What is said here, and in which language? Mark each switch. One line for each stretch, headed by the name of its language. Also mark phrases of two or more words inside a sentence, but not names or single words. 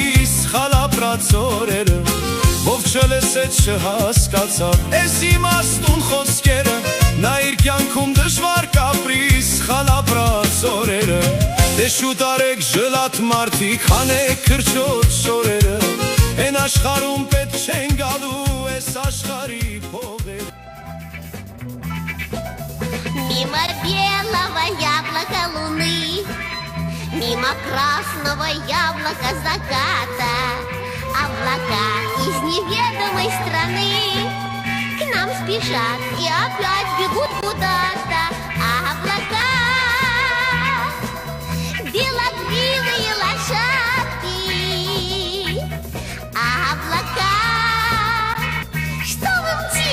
Armenian: սխալապրած օրերը, Ով չլսեց չհասկացավ, ես իմաստուն խոսքերը, Նա իր կյանքում դժվար կապրի սխալապրած օրերը, Դե շուտ արեք ժլատ մարդիկ, հանեք քրչոտ շորերը, Են աշխարհում պետք չեն գալու այս աշխարհի փողերը,
Russian: Мимо белого яблока луны, Мимо красного яблока заката, Облака из неведомой страны К нам спешат и опять бегут куда-то, облака, белокрылые лошадки, облака, что вы